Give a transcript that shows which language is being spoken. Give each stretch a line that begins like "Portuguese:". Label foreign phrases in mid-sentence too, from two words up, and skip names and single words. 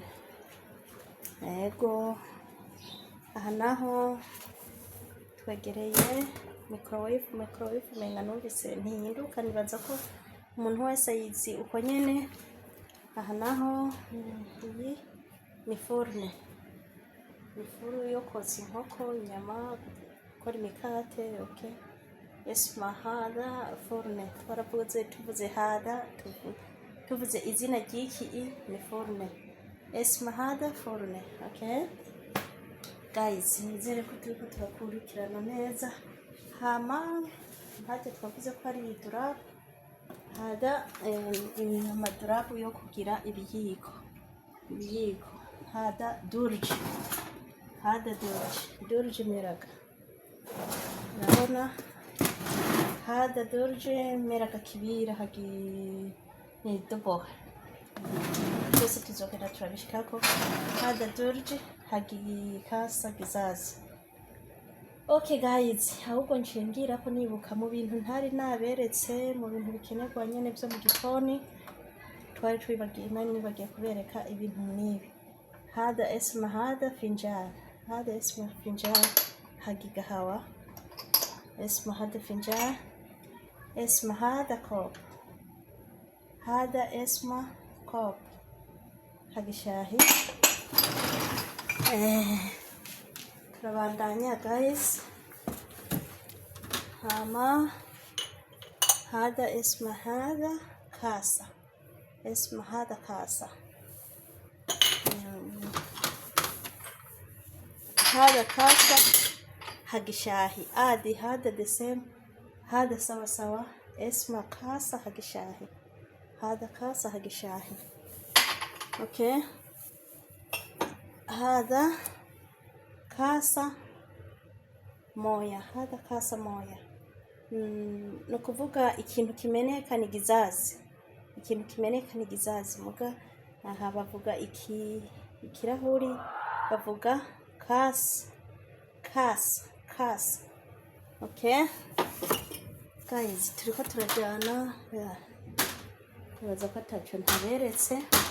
Rundi: Yego aha naho twegereye microwave menga numvise ntihinduka, nibaza ko umuntu wese yizi uko nyene. Aha naho iyi ni fourne, ifuru yo kotsa inkoko, inyama, gukora imikate.
Arabic: Okay, اسمه هادا فورن.
Rundi: Tuvuze hada, tuvuze izina ry'iki ni fourne.
Arabic: اسمه هادا فورن.
English: Okay guys,
Rundi: nizere ko turiko turakurikirana neza.
Arabic: هما هتي
Rundi: twavuze ko ari idurabu. Hada amadurabu yo kugira ibiyiko.
Arabic: هادا درج مراقة، urabona هادا درج مراقة كبيرة حق ني دبوحة.
Rundi: Byose tuzogenda turabishikako.
Arabic: هادا درج حق كاسة قزاز.
English: Okay guys,
Rundi: ahubwo nshingira ko nibuka mu bintu ntari naberetse, mu bintu bikenerwa nyene byo mu gikoni twari nibagiye kubereka ibintu nibi.
Arabic: هادا اسمه هادا فنجال، هادا اسمه فنجال حق قهوة، اسمه هادا فنجال، اسمه هادا كوب، هادا اسمه كوب حق شاهي.
Rundi: Turabandanya guys.
Arabic: هما هادا اسمه هادا كاسة، اسمه هادا كاسة. هادا كاسة حق شاهي. عادي هادا
English: the same,
Arabic: هادا سوا اسمه كاسة حق شاهي، هادا كاسة حق شاهي. Okay, هادا كاسة موية، هادا كاسة موية.
Rundi: No kuvuga ikintu kimeneka ni gizazi. ikintu kimeneka ni gizazi, muga aha bavuga ikirahuri, bavuga kasi.
English: Okay guys,
Rundi: turiko turajyana, nibaza ko ataco ntaberetse.